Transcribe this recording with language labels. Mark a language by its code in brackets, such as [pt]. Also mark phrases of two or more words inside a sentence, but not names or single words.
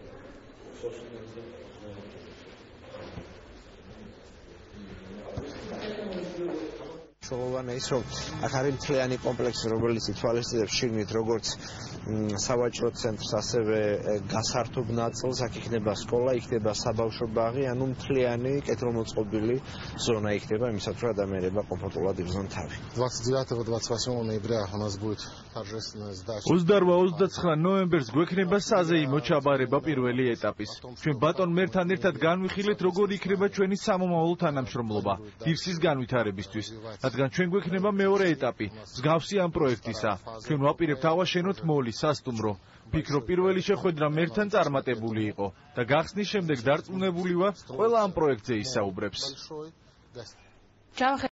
[ka] Შოუვანა ის რომ აქ არის მთლიანი კომპლექსი, რომელიც ითვალისწინებს შიგნით როგორც სავაჭრო ცენტრს, ასევე გასართობ ნაწილს, აქ იქნება სკოლა, იქნება საბავშვო ბაღი, ანუ მთლიანი კეთილმოწყობილი ზონა იქნება, იმისათვის რომ ადამიანებმა კომფორტულად იბრძონ თავი. [ru] 29-28 ноября у нас будет торжественная сдача. [ka] 28-29 ნოემბერს გვექნება საზეიმო ჩაბარება პირველი ეტაპის. ჩვენ ბატონ მერთან ერთად განვიხილეთ, როგორ იქნება ჩვენი სამომავლო თანამშრომლობა დირსის განვითარებისთვის. რადგან ჩვენ გვექნება მეორე ეტაპი, მსგავსი ამ პროექტისა. ჩვენ ვაპირებთ ავაშენოთ მოლი, სასტუმრო. ვფიქრობ, პირველი შეხვედრა მერთან წარმატებული იყო და გახსნის შემდეგ დარწმუნებული ვარ, ყველა ამ პროექტზე ისაუბრებს.